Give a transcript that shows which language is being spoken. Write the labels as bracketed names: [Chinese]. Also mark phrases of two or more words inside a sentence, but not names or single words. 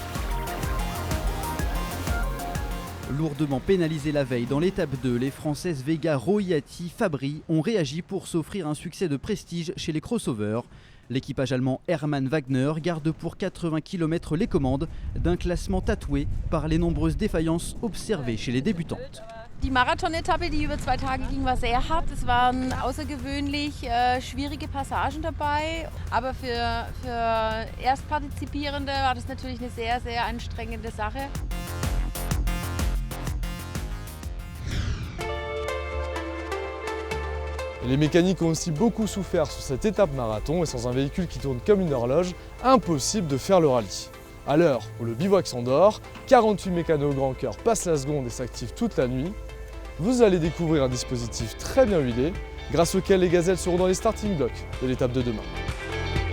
[French] Lourdement pénalisées la veille dans l'étape 2, les Françaises Vega, Royati, Fabry ont réagi pour s'offrir un succès de prestige chez les crossovers. L'équipage allemand Hermann Wagner garde pour 80 km les commandes d'un classement tatoué par les nombreuses défaillances observées chez les débutantes. [German] Die Marathon-Etappe, die über 2 Tage ging, war sehr hart. Es waren außergewöhnlich schwierige Passagen dabei. Aber für Erstpartizipierende war das natürlich eine sehr, sehr anstrengende Sache. [French] Les mécaniques ont aussi beaucoup souffert sur cette étape marathon et sans un véhicule qui tourne comme une horloge, impossible de faire le rallye. À l'heure où le bivouac s'endort, 48 mécanos au grand cœur passent la seconde et s'activent toute la nuit. Vous allez découvrir un dispositif très bien huilé, grâce auquel les gazelles seront dans les [English] starting blocks [French] de l'étape de demain.